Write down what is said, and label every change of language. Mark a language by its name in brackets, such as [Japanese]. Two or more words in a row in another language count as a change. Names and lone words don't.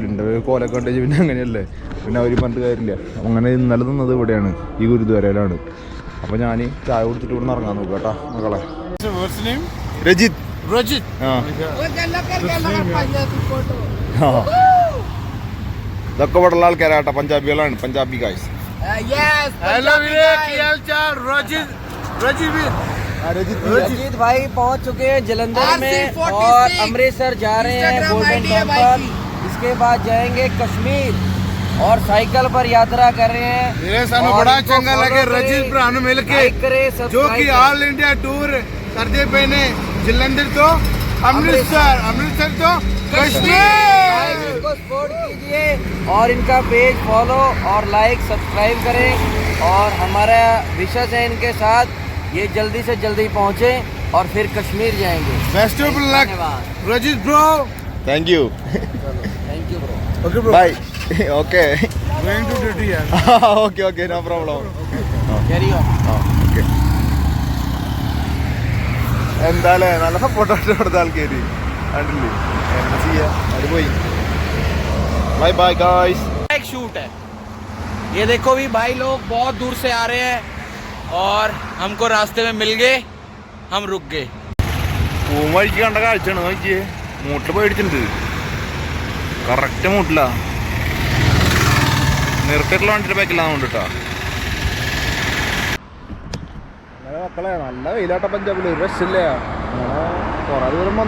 [Malayalam] എൻ്റെ കോലൊക്കെ കണ്ടേജ് പിന്നെ അങ്ങനെയല്ലേ, പിന്നെ അവർ പറഞ്ഞിട്ട് കാര്യമില്ല. അങ്ങനെ ഇന്നലെ നിന്നത് ഇവിടെയാണ്, ഈ ഗുരുദ്വാരയിലാണ്. അപ്പോൾ ഞാൻ ചായ കൊടുത്തിട്ട് ഇവിടെ നിന്ന് ഇറങ്ങാൻ നോക്കുക കേട്ടോ മക്കളെ. രജിത് ഇതൊക്കെ ഇവിടെയുള്ള ആൾക്കാരാട്ടോ, പഞ്ചാബികളാണ്. പഞ്ചാബി ഗായ്സ്. [Hindi] रजित भाई पहुंच चुके हैं जलंधर में और अमृतसर जा रहे हैं गोल्डन टेम्पल। इसके बाद जाएंगे कश्मीर और साइकिल पर यात्रा कर रहे हैं। [Punjabi] मेरे सामने बड़ा चंगा लगे रजित प्राणु मिलके जो कि [English] all India tour [Punjabi] करते पहने जलंधर तो अमृतसर तो कश्मीर [Hindi] को सपोर्ट कीजिए और इनका [English] page follow [Hindi] और [English] like subscribe [Hindi] करें। और हमारा विशेष है इनके साथ ये जल्दी से जल्दी पहुंचे और फिर कश्मीर जाएंगे। [English] best of luck Rajit bro. thank you ब्रो। okay bro bye. okay going to duty यार. okay no problem. carry on. [Malayalam] ഓക്കെ എന്തായാലും നല്ല സപ്പോർട്ടായിട്ട് കൊടുത്ത ആൾക്കാർ കണ്ടില്ലേ. എന്താ ചെയ്യാ, അത് പോയി. [English] bye bye guys. [Hindi] एक शूट है ये देखो भी भाई लोग बहुत दूर से आ रहे हैं और हमको रास्ते में मिल गए, हम रुक गए. [Malayalam] പൂമഴിക്ക് കണ്ട കാഴ്ചയാണ് നോക്കിയേ. മൂട്ടിൽ പോയിടിച്ചിട്ടുണ്ട്, കറക്റ്റ് മൂട്ടില നിർത്തിയിട്ടുള്ള വണ്ടിയുടെ ബാക്കിലാണ് കൊണ്ടിട്ടാ. അങ്ങനെ മക്കളെ നല്ല വെയിലാട്ട പഞ്ചാബിൽ ഒരു രക്ഷയില്ല. അങ്ങനെ കുറേ ദൂരം വന്നു.